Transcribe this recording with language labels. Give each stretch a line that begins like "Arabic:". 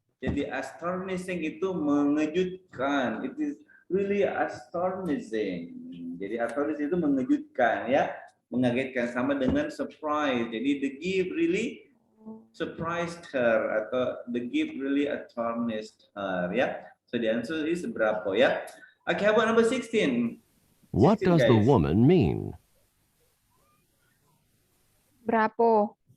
Indonesian: Jadi astonishing itu mengejutkan.
English: It is really astonishing.
Indonesian: Jadi astonishing itu mengejutkan ya, mengagetkan sama dengan surprise.
English: Jadi the gift really surprised her
Indonesian: atau
English: the gift really astonished her ya. So the answer is
Indonesian: berapa ya?
English: Okay, how about number 16? What 16, does the guys. woman mean?
Indonesian: Berapa?